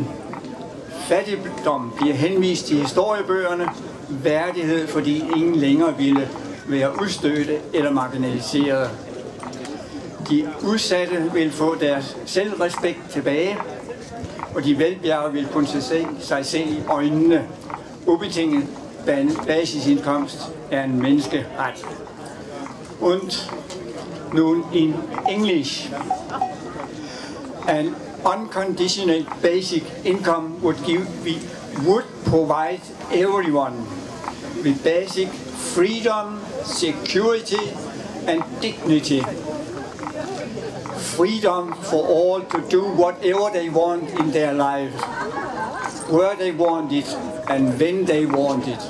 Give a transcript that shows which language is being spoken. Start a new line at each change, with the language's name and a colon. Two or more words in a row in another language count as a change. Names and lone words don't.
Danish: Fattigdom bliver henvist i historiebøgerne, værdighed, fordi ingen længere ville være udstødte eller marginaliserede. De udsatte vil få deres selvrespekt tilbage, og de velbjergede vil kunne se sig selv i øjnene. Ubetinget basisindkomst er en menneskeret.
German: Und nun in English.
English: An unconditional basic income would provide everyone with basic freedom, security and dignity. Freedom for all to do whatever they want in their lives, where they want it and when they want it.